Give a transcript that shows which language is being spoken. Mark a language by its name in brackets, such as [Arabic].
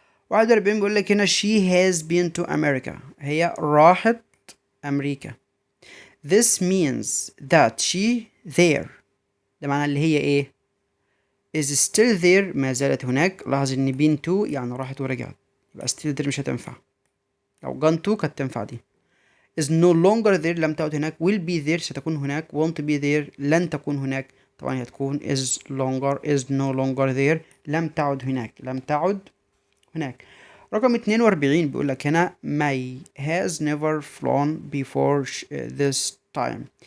[Arabic] 41 بيقول لك هنا [English] she has been to America، [Arabic] هي راحت أمريكا. [English] This means that she there، [Arabic] ده معناه اللي هي إيه؟ [English] is still there، [Arabic] ما زالت هناك. لاحظ إن been to يعني راحت ورجعت، يبقى still there مش هتنفع. لو gone to كانت تنفع دي. [English] is no longer there، [Arabic] لم تعد هناك. [English] will be there [Arabic] ستكون هناك. [English] won't be there [Arabic] لن تكون هناك. طبعا هتكون [English] is no longer there، [Arabic] لم تعد هناك، لم تعد هناك. رقم 42 بيقول لك هنا [English] May has never flown before this time.